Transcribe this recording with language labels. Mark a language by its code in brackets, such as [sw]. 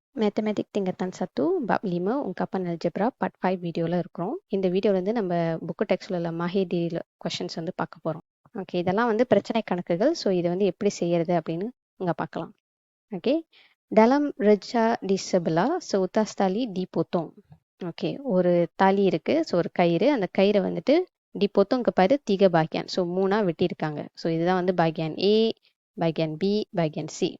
[ta] Mathematic [ms] tingkatan 1 bab 5 ungkapan algebra part 5 [ta] வீடியோல இருக்கிறோம். இந்த வீடியோல வந்து நம்ம புக் டெக்ஸ்ட்ல உள்ள மாஹிடில கொஸ்டின்ஸ் வந்து பார்க்க போறோம். ஓகே, இதெல்லாம் வந்து பிரச்சனை கணக்குகள். ஸோ இது வந்து எப்படி செய்யறது அப்படின்னு இங்க பார்க்கலாம். [ms] ஓகே, dalam reja di sebelah seutas tali dipotong. [ta] Okay, ஒரு தாலி இருக்கு. ஸோ ஒரு கயிறு, அந்த கயிறை வந்துட்டு [ms] dipotong kepada 3 bagian. [ta] So 3ஆ வெட்டியிருக்காங்க. So இதுதான் வந்து bagian A, bagian B, bagian C.